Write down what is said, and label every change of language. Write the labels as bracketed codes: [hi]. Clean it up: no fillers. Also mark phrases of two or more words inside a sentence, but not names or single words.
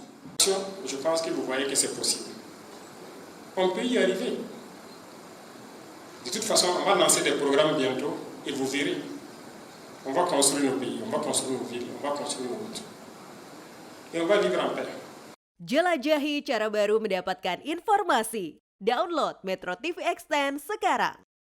[fr] Je pense que vous voyez que c'est possible. On peut y arriver. De toute façon, on va lancer des programmes bientôt et vous verrez. On va construire nos pays, on va construire nos villes, on va construire nos routes. Et on va vivre en paix. [id] Jelajahi cara baru mendapatkan informasi. Download Metro TV Extend sekarang.